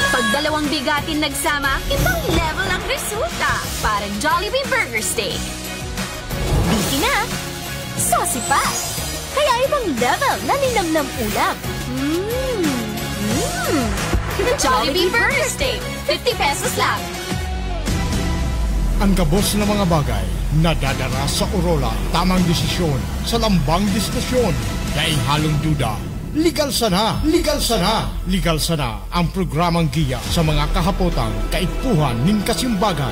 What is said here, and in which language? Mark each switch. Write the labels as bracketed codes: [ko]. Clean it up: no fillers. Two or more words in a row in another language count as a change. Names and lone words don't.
[tl] Pag dalawang bigatin nagsama, ibang level ang resulta. Parang Jollibee Burger Steak. Biki na, saucy pa. Kaya ibang level na ninamnam ulam. Jollibee Burger Steak, 50 pesos lang. [bik] Ang kabos ng mga bagay nadadara sa Orola. Tamang desisyon sa lambang desisyon. Daing halong duda, Legal Sana, Legal Sana, Legal Sana, ang programang giya sa mga kahapotang kaipuhan ning kasimbagan.